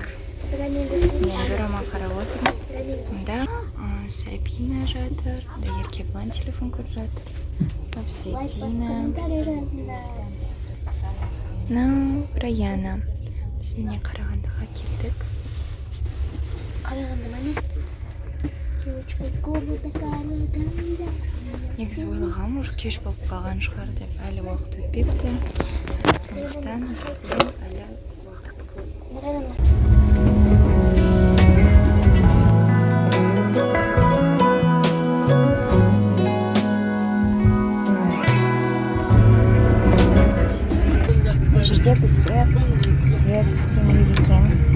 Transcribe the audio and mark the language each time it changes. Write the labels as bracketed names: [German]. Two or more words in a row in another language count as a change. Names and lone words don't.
[Kazakh] Мен дорама қарап отырмын. Мұнда Сабина жатыр, Еркебұлан телефон көріп жатыр. Обсидина. Раяна. Біз міне Қарағандыға келдік. Қарағанды мане? [Russian] Девочка из города Қарағанды. [Kazakh] Негізі ойлағам, уже кеш болып қалған шығар деп, әлі уақыт өтпепті. Сондықтан әлі уақыт көп. Бұл жерде бізде свет істемейді екен.